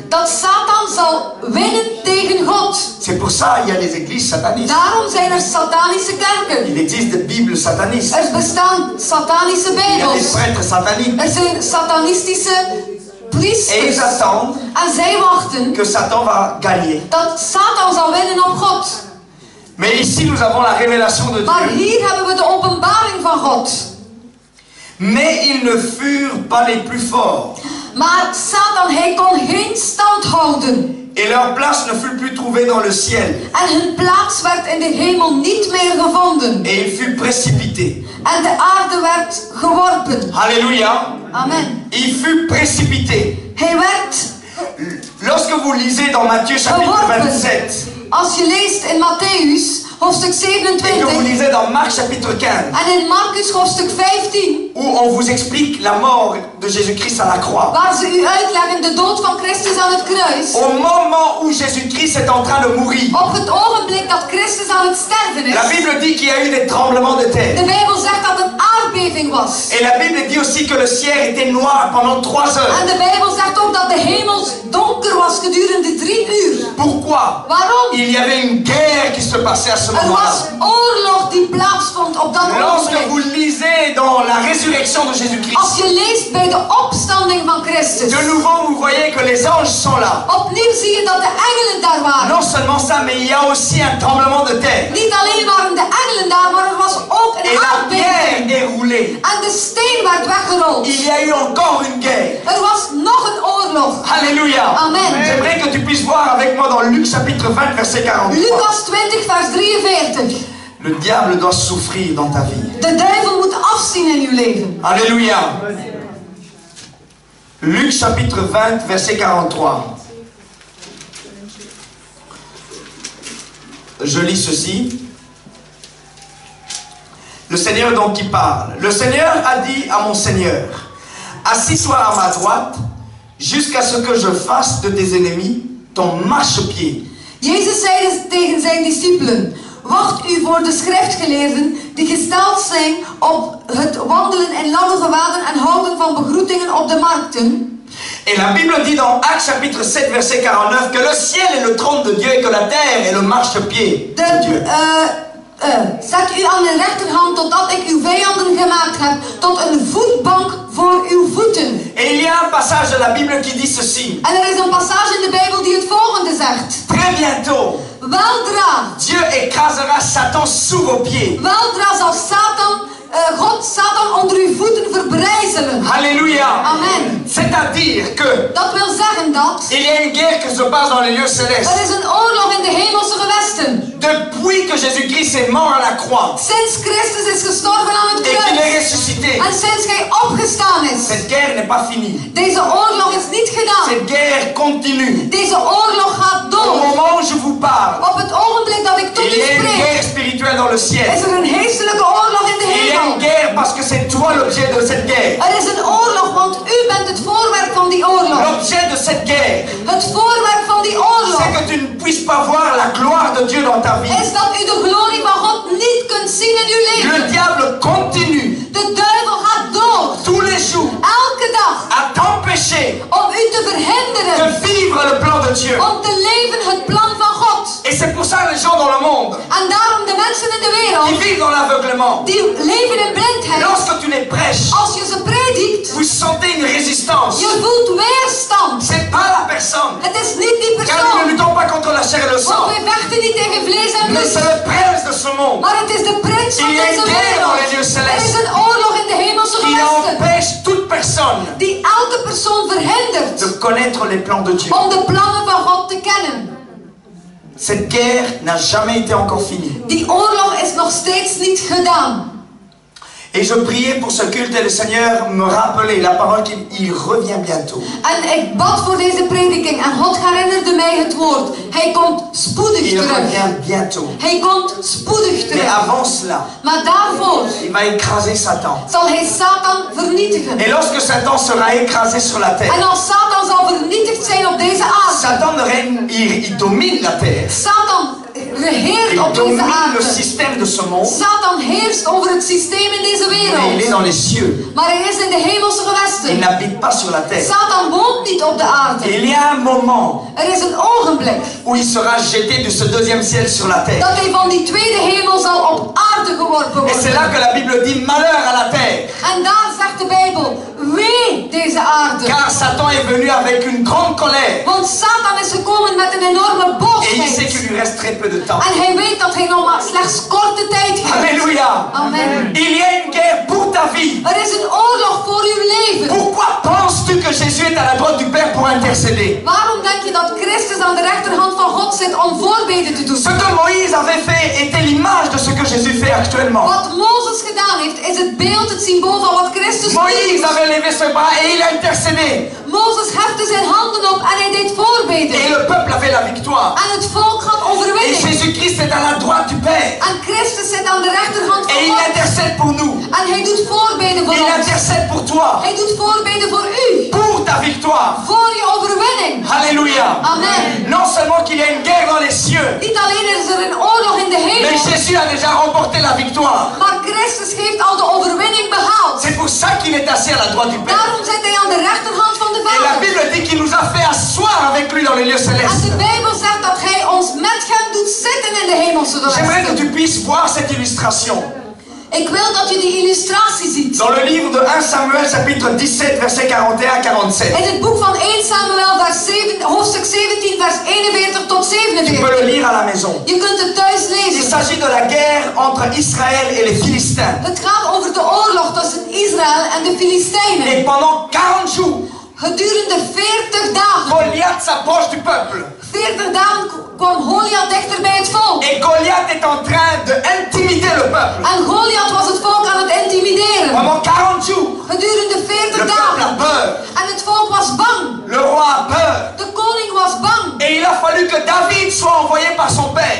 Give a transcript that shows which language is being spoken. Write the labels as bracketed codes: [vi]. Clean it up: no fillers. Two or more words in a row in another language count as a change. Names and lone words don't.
[nl] dat Satan zal winnen tegen God? [fr] C'est pour ça qu'il y a des églises satanistes. [nl] Daarom zijn er satanische kerken. [fr] Il existe des Bibles satanistes. [nl] Er bestaan satanische [fr] Il y a des [nl] bijbels. [fr] prêtres sataniques. [nl] Er zijn satanistische [fr] Et ils [nl] priesters. [fr] attendent [nl] En zij wachten [fr] que Satan va gagner. [nl] dat Satan zal winnen op God. [fr] Mais ici, nous avons la révélation de [nl] Maar [fr] Dieu. [nl] hier hebben we de openbaring van God. [fr] Mais ils ne furent pas les plus forts. [nl] Maar Satan, hij kon geen stand houden. [fr] Et leur place ne fut plus trouvée dans le ciel. [nl] En hun plaats werd in de hemel niet meer gevonden. [fr] Et il fut précipité. [nl] En de aarde werd geworpen. [fr] Alléluia. Amen. Il fut précipité. [nl] Hij werd [fr] Lorsque vous lisez dans Matthieu chapitre 27, [nl] Als je leest in Matthäus, hoofdstuk [fr] et que vous [nl] 27, [fr] lisez dans Marc chapitre 15, [nl] en in Marcus, hoofdstuk 15, [fr] où on vous explique la mort de Jésus-Christ à la croix. [nl] waar ze u uitleggen de dood van Christus aan het kruis. [fr] Au moment où Jésus-Christ est en train de mourir, [nl] Op het ogenblik dat Christus aan het sterven [fr] la [nl] is. [fr] Bible dit qu'il y a eu des tremblements de [nl] De [fr] terre. [nl] Bijbel zegt dat het aardbeving was. [fr] Et la Bible dit aussi que le ciel était noir pendant 3 heures. [nl] En de Bijbel zegt ook dat de hemel donker was gedurende 3 uur. [fr] Pourquoi? [nl] Waarom? [fr] Il y avait une guerre qui se passait à ce [nl] Er was [fr] moment-là. [nl] oorlog die plaatsvond op dat [fr] Lorsque [nl] ogenblik. [fr] vous lisez dans la résurrection de [nl] Als [fr] Jésus-Christ, [nl] je leest bij de opstanding van Christus. [fr] de nouveau vous voyez que les anges sont là. [nl] Opnieuw zie je dat de engelen daar waren. [fr] Non seulement ça, mais il y a aussi un tremblement de terre. [nl] Niet alleen waren de engelen daar, maar er was ook [fr] Et [nl] een [fr] la [nl] aardbeving. [fr] pierre est roulée. [nl] En de steen werd weggerold. [fr] Il y a eu encore une guerre. [nl] Er was nog een oorlog. [fr] Alléluia. Amen. J'aimerais que tu puisses voir avec moi dans Luc chapitre 20 verset 43. [nl] Lucas 20 vers 43. [fr] Le diable doit souffrir dans ta vie. [nl] De duivel moet afzien in uw leven. [fr] Alléluia. Luc chapitre 20 verset 43. Je lis ceci. Le Seigneur donc qui parle. Le Seigneur a dit à mon Seigneur, assis-toi à ma droite, jusqu'à ce que je fasse de tes ennemis ton marchepied. [nl] Jezus zei tegen zijn discipelen, wacht u voor de schriftgeleerden die gesteld zijn op het wandelen in lange gewaden en houden van begroetingen op de markten. [fr] Et la Bible dit dans Actes chapitre 7 verset 49 que le ciel est le trône de Dieu et que la terre est le marchepied de Dieu. [nl] Zet u aan de rechterhand totdat ik uw vijanden gemaakt heb, tot een voetbank voor uw voeten. [fr] Et il y a un passage de la Bible qui dit ceci. [nl] En er is een passage in de Bijbel die het volgende zegt. [fr] Très bientôt, [nl] Weldra, [fr] Dieu écrasera Satan sous vos pieds. [nl] weldra zal God Satan onder uw voeten verbrijzelen. [fr] Alléluia. Amen. C'est-à-dire que [nl] Dat wil zeggen dat [fr] il y a une guerre qui se passe dans les lieux célestes. [nl] er is een oorlog in de hemelse gewesten. [fr] Depuis que Jésus-Christ est mort à la croix [nl] Sinds Christus is gestorven aan het [fr] et qu'il est [nl] kruis. [fr] ressuscité, [nl] En sinds hij opgestaan is. [fr] cette guerre n'est pas finie. [nl] Deze oorlog is niet gedaan. [fr] Cette guerre continue. [nl] Deze oorlog gaat [fr] Au [nl] door. [fr] moment où je vous parle, [nl] Op het ogenblik dat ik tot [fr] il [nl] u [fr] y a une [nl] spreek, [fr] guerre spirituelle dans le ciel. [nl] is er een geestelijke oorlog in de [fr] Il y a une [nl] hemel. [fr] guerre parce que c'est toi l'objet de cette guerre. [nl] Er is een oorlog, want u bent het voorwerp van die oorlog. [fr] L'objet de cette guerre, [nl] Het voorwerp van die oorlog [fr] c'est que tu ne puisses pas voir la gloire de Dieu dans ta vie. [nl] is dat u de glorie van God niet kunt zien in uw [fr] Le [nl] leven. [fr] diable continue [nl] De duivel gaat door, [fr] tous les jours [nl] elke dag, [fr] à t'empêcher [nl] om u te [fr] de [nl] verhinderen [fr] vivre le plan de Dieu. [nl] om te leven het plan van God. [fr] Et c'est pour ça les gens dans le monde [nl] En daarom de mensen in de [fr] qui [nl] wereld [fr] vivent dans l'aveuglement, [nl] die leven in blindheid, [fr] lorsque tu les prêches, [nl] als je ze predikt, [fr] vous sentez une résistance. [nl] je voelt weerstand. [fr] C'est pas la personne. [nl] Het is niet die [fr] Car nous ne [nl] persoon. [fr] luttons pas contre la chair et le [nl] Want [fr] sang, [nl] wij vechten niet tegen vlees en [fr] mais [nl] bloed. [fr] c'est le prince de ce monde [nl] Maar het is de prins van [fr] Il y a [nl] deze [fr] une guerre dans les [nl] wereld. [fr] lieux [nl] Er [fr] célestes [nl] is een oorlog in de hemelse [fr] qui [nl] gewesten. [fr] empêche toute personne [nl] Die elke persoon verhindert [fr] de connaître les plans de Dieu. [nl] om de plannen van God te kennen. [fr] Cette guerre n'a jamais été encore finie. [nl] Die oorlog is nog steeds niet gedaan. [fr] Et je priais pour ce culte et le Seigneur me rappelait la parole qu'il revient bientôt. [nl] En ik bad voor deze prediking en God herinnerde mij het woord. Hij komt spoedig [fr] Il [nl] terug. [fr] revient bientôt. [nl] Hij komt spoedig [fr] Mais [nl] terug. [fr] avant cela, [nl] Maar daarvoor [fr] il va écraser Satan. [nl] zal hij Satan vernietigen. [fr] Et lorsque Satan sera écrasé sur la terre, [nl] En als Satan zal vernietigd zijn op deze aarde. [fr] Satan règne, il domine la terre. [nl] Satan regeert [fr] Il [nl] op deze [fr] domine le [nl] aarde. [fr] système de ce monde, [nl] Satan heerst over het systeem in deze [fr] mais il est [nl] wereld. [fr] dans les cieux. [nl] Maar hij is in de hemelse [fr] Il [nl] gewesten. [fr] n'habite pas sur la terre. [nl] Satan woont niet op de [fr] Et [nl] aarde. [fr] il y a un moment [nl] Er is een ogenblik [fr] où il sera jeté de ce deuxième ciel sur la terre. [nl] dat hij van die tweede hemel zal op aarde geworpen [fr] Et c'est là [nl] worden. [fr] que la Bible dit malheur à la terre. [nl] En daar zegt de Bijbel, wee deze aarde. [fr] Car Satan est venu avec une grande colère. [nl] Want Satan is gekomen met een enorme [fr] Et il sait [nl] boosheid. [fr] qu'il lui reste très peu de temps. [nl] En hij weet dat hij nog maar slechts korte tijd heeft. [fr] Alléluia. Amen. Il y a une guerre pour ta vie. [nl] Er is een oorlog voor uw leven. [fr] Pourquoi penses-tu que Jésus est à la droite du Père pour intercéder? [nl] Waarom denk je dat Christus aan de rechterhand van God zit om voorbeden te doen? [fr] Ce que Moïse avait fait était l'image de ce que Jésus fait actuellement. [nl] Wat Mozes gedaan heeft, is het beeld, het symbool van wat Christus [fr] Moïse [nl] doet. [fr] avait levé ses bras et il a intercédé. [nl] Mozes hefte zijn handen op en hij deed [fr] Et [nl] voorbeden. [fr] le peuple avait la victoire. [nl] En het volk had [fr] Mais [nl] overwinning. [fr] Jésus-Christ est à la droite du Père. [nl] En Christus zit aan de rechterhand [fr] Et [nl] van [fr] il [nl] God. [fr] intercède pour nous. [nl] En hij doet voorbeden voor [fr] Il [nl] ons. [fr] intercède pour toi. [nl] Hij doet voorbeden voor u. [fr] Pour ta victoire. [nl] Voor je overwinning. [fr] Alléluia. Amen. Non seulement qu'il y a une guerre dans les cieux, [nl] Niet alleen is er een oorlog in de [fr] mais [nl] hemel. [fr] Jésus a déjà remporté la victoire. [nl] Maar Christus heeft al de overwinning behaald. [fr] C'est pour ça qu'il est assis à la droite du Père. [nl] Daarom zit hij aan de rechterhand van de [fr] Et la [nl] Vader. [fr] Bible dit qu'il nous a fait asseoir avec lui dans les lieux [nl] En [fr] célestes. [nl] de Bijbel zegt dat hij ons met hem doet zitten in de hemelse [fr] J'aimerais que [nl] gewesten. [fr] tu puisses voir cette illustration. [nl] Ik wil dat je die illustratie ziet. [fr] Dans le livre de 1 Samuel chapitre 17 versets 41 à 47. [nl] In het boek van 1 Samuel hoofdstuk 17 vers 41 tot [fr] Tu peux [nl] 47. [fr] le lire à la maison. [nl] Je kunt het thuis [fr] Il [nl] lezen. [fr] s'agit de la guerre entre Israël et les Philistins. [nl] Het gaat over de oorlog tussen Israël en de Filistijnen. [fr] Et pendant 40 jours, [nl] Gedurende 40 dagen. [fr] Goliath s'approche du peuple. [nl] 40 dagen kwam Goliath dichter bij het volk. [fr] Et Goliath est en train d'intimider le peuple. [nl] En Goliath was het volk aan het intimideren. [fr] Pendant 40 jours, [nl] Gedurende 40 [fr] le peuple a [nl] dagen. [fr] peur. [nl] En het volk was bang. [fr] Le roi a peur. [nl] De koning was bang. [fr] Et il a fallu que David soit envoyé par son père.